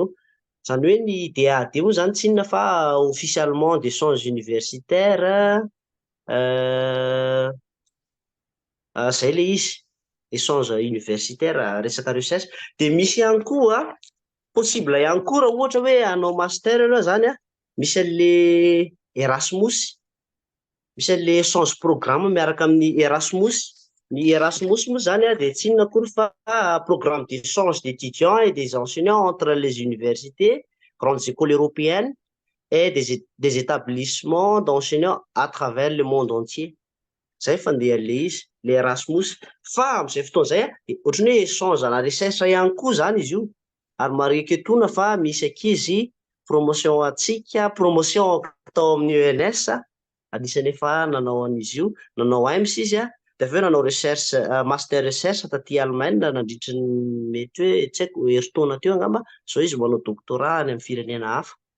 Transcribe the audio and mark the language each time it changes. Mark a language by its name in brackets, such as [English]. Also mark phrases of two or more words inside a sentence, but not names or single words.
[Malagasy] Zany hoe ny DAAD moa zany tsy inona fa [French] officiellement d'échange universitaire, [Malagasy] zay le izy, [French] échange universitaire, [Malagasy] resaka recherche. De misy ihany koa possible ihany koa raha ohatra hoe hanao master ianao zany misy an'le Erasmus, misy an'le échange programme miaraka amin'ny Erasmus. Ny Erasmus moa zany de tsy inona akory fa [French] programme d'échange d'étudiants et des enseignants entre les universités, grandes écoles européennes et des établissements d'enseignants à travers le monde entier. [Malagasy] Zay fandehan'le izy, le Erasmus. Fa amin'izay fotoan'izay ohatrany hoe échange na recherche ihany koa zany izy io, ary marika etona fa misy ankizy promotion atsika, promotion tao amin'ny ENS, anisany efa nanao an'izy io, nanao AEMS izy de avy eo nanao recherche, [French] master recherche [Malagasy] taty Allemagne nandritra ny mety hoe tsy haiko herintaona teo angamba, zao izy manao doctorat any amin'ny firenena hafa.